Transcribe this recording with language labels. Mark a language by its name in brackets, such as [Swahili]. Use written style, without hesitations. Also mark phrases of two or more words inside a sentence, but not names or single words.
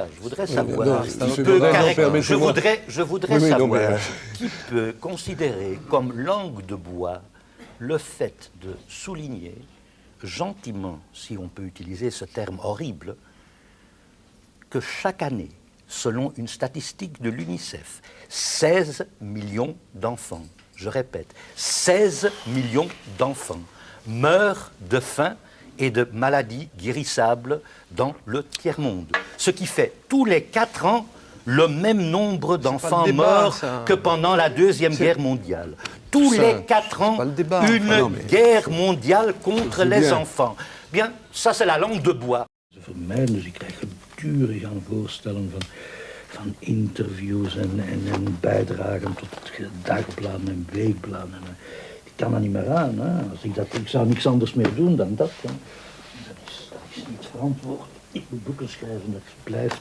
[French] Je voudrais savoir qui peut considérer comme langue de bois le fait de souligner gentiment, si on peut utiliser ce terme horrible, que chaque année, selon une statistique de l'UNICEF, 16 millions d'enfants, je répète, 16 millions d'enfants meurent de faim et de maladies guérissables dans le tiers-monde. Ce qui fait tous les 4 ans le même nombre d'enfants morts que pendant la Deuxième Guerre mondiale. Tous les 4 ans, une guerre mondiale contre les enfants. Bien, ça c'est la langue de bois. [Dutch] Dus ik krijg gedurig aan voorstellen van interviews en bijdragen tot dagbladen en weekbladen. Ik kan er niet meer aan. Hè. Ik zou niks anders meer doen dan dat. Hè. Dat is niet verantwoord. Ik moet boeken schrijven, dat blijft.